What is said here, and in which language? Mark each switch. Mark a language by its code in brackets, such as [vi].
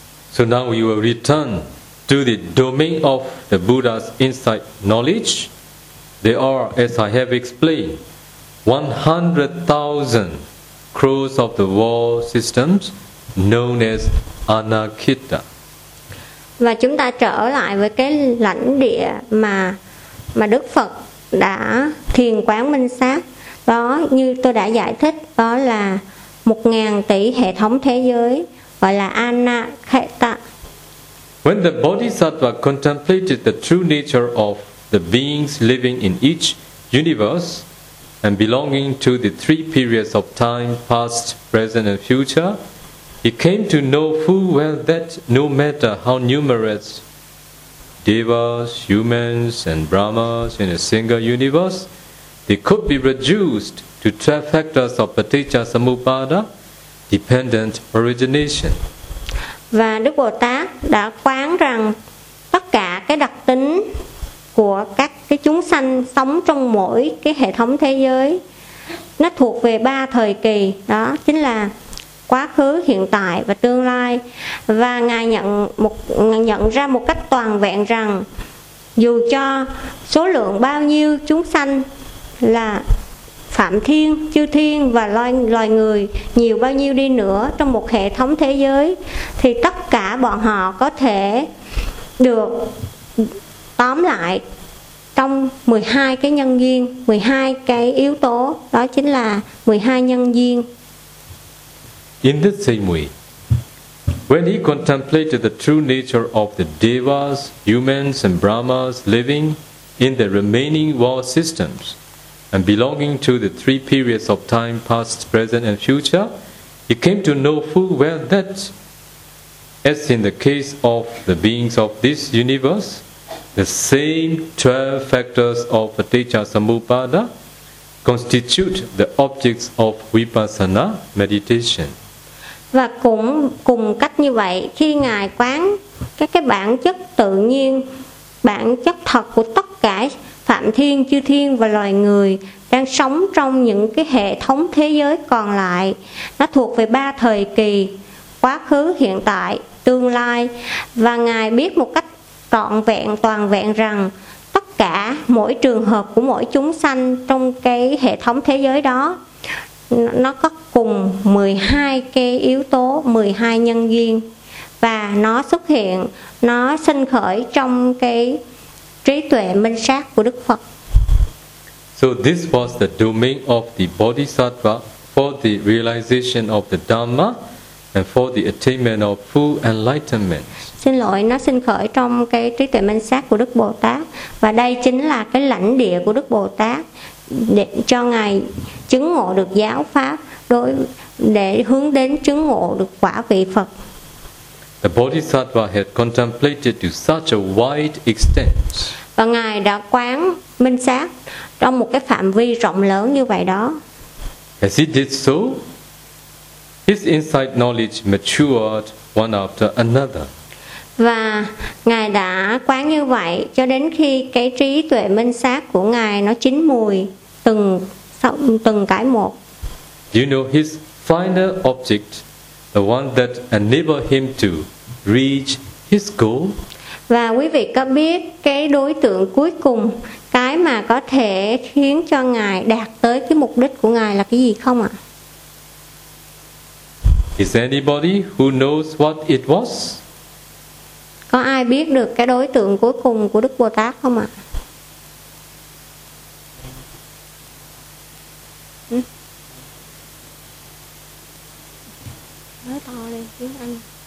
[en] So now we will return to the domain of the Buddha's insight knowledge. There are, as I have explained, 100,000 crores of the world systems known as Anakita. [vi] Và chúng ta trở lại với cái lãnh địa mà Đức Phật đã thiền quán minh sát. Đó, như tôi đã giải thích, đó là 1,000 tỷ hệ thống thế giới, gọi là Anakita. [en] When the Bodhisattva contemplated the true nature of the beings living in each universe and belonging to the three periods of time, past, present and future, he came to know full well that no matter how numerous devas, humans and brahmas in a single universe, they could be reduced to 12 factors of paticca samuppada, dependent origination. [vi] Và Đức Bồ Tát đã quán rằng tất cả cái đặc tính của các cái chúng sanh sống trong mỗi cái hệ thống thế giới nó thuộc về ba thời kỳ, đó chính là quá khứ, hiện tại và tương lai. Và Ngài nhận ra một cách toàn vẹn rằng dù cho số lượng bao nhiêu chúng sanh là phạm thiên, chư thiên và loài người nhiều bao nhiêu đi nữa trong một hệ thống thế giới, thì tất cả bọn họ có thể được tóm lại trong 12 cái nhân duyên, 12 cái yếu tố, đó chính là 12 nhân duyên. [en] In the same way, when he contemplated the true nature of the devas, humans and brahmas living in the remaining world systems and belonging to the three periods of time, past, present and future, he came to know full well that, as in the case of the beings of this universe, the same 12 factors of paticca samuppada constitute the objects of vipassana meditation. [vi] Và cũng cùng cách như vậy, khi Ngài quán cái bản chất tự nhiên, bản chất thật của tất cả phạm thiên, chư thiên và loài người đang sống trong những cái hệ thống thế giới còn lại. Nó thuộc về ba thời kỳ: quá khứ, hiện tại, tương lai. Và Ngài biết một cách trọn vẹn, toàn vẹn rằng tất cả mỗi trường hợp của mỗi chúng sanh trong cái hệ thống thế giới đó, nó có cùng 12 cái yếu tố, 12 nhân duyên. Và nó xuất hiện, nó sinh khởi trong cái trí tuệ minh sát của Đức Phật. [en] So this was the domain of the Bodhisattva for the realization of the Dhamma and for the attainment of full enlightenment. [vi] Xin lỗi, nó sinh khởi trong cái trí tuệ minh sát của Đức Bồ Tát, và đây chính là cái lãnh địa của Đức Bồ Tát để cho Ngài chứng ngộ được giáo pháp, đối để hướng đến chứng ngộ được quả vị Phật. [en] The Bodhisattva had contemplated to such a wide extent. [vi] Và Ngài đã quán minh sát trong một cái phạm vi rộng lớn như vậy đó. [en] As he did so, his insight knowledge matured one after another. [vi] Và Ngài đã quán như vậy cho đến khi cái trí tuệ minh sát của Ngài nó chín mùi từng cái một. [en] You know, his final object, the one that enabled him to reach his goal. [vi] Và quý vị có biết cái đối tượng cuối cùng, cái mà có thể khiến cho Ngài đạt tới cái mục đích của Ngài là cái gì không ạ? [en] Is anybody who knows what it was? [vi] Có ai biết được cái đối tượng cuối cùng của Đức Bồ Tát không ạ? Nói to đi, tiếng Anh.